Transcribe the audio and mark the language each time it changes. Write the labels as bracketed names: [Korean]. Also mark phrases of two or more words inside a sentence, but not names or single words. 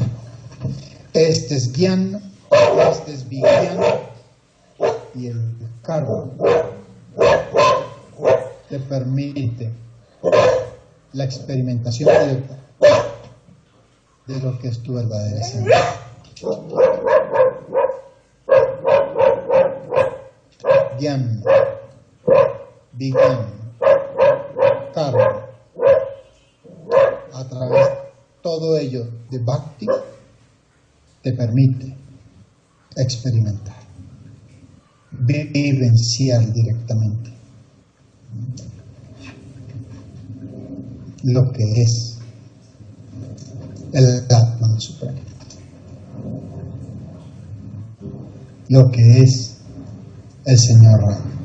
[Spanish] Este es Gyan, este es Vigyan, y el karma te permite la experimentación de lo que es tu verdadera esencia. Gyan, Vigyan, karma, a través de todo ello de Bhakti, te permite experimentar, vivenciar directamente lo que es el Atman Supremo, lo que es el Señor Rama.